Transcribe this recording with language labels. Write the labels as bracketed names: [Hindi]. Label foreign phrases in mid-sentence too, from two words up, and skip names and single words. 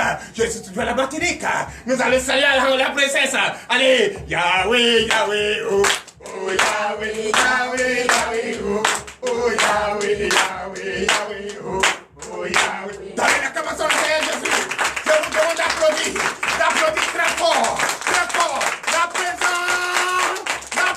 [French] Je suis toujours à la Martinique. Nous allons saluer la princesse. Allez, Yahweh, Yahweh, oh, oh, Yahweh, Yahweh, Yahweh, oh, oh, Yahweh, Yahweh, Yahweh, oh, oh, Yahweh. Donnez la commençon au Seigneur Jésus. Je vous demande d'applaudir très fort, très fort. La présence